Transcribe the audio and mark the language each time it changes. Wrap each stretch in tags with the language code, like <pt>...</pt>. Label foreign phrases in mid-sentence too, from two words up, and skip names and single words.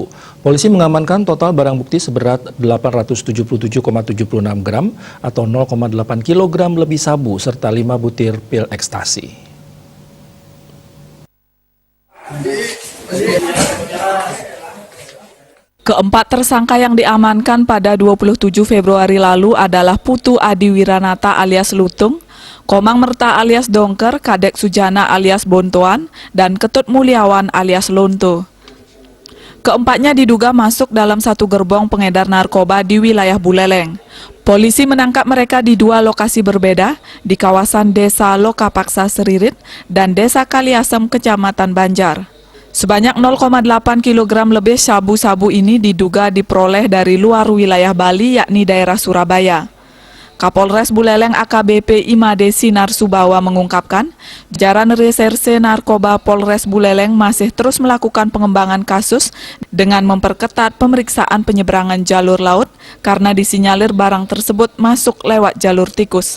<id>Polisi mengamankan total barang bukti seberat 877,76 gram atau 0,8 kg lebih sabu serta 5 butir pil ekstasi. Keempat tersangka yang diamankan pada 27 Februari lalu adalah Putu Adi Wiranata alias Lutung, Komang Merta alias Dongker, Kadek Sujana alias Bontoan, dan Ketut Mulyawan alias Lonto. Keempatnya diduga masuk dalam satu gerbong pengedar narkoba di wilayah Buleleng. Polisi menangkap mereka di 2 lokasi berbeda, di kawasan Desa Lokapaksa Seririt dan Desa Kaliasem, Kecamatan Banjar. Sebanyak 0,8 kg lebih sabu-sabu ini diduga diperoleh dari luar wilayah Bali, yakni daerah Surabaya. Kapolres Buleleng AKBP Imade Sinar Subawa mengungkapkan, jajaran Reserse Narkoba Polres Buleleng masih terus melakukan pengembangan kasus dengan memperketat pemeriksaan penyeberangan jalur laut karena disinyalir barang tersebut masuk lewat jalur tikus.</id>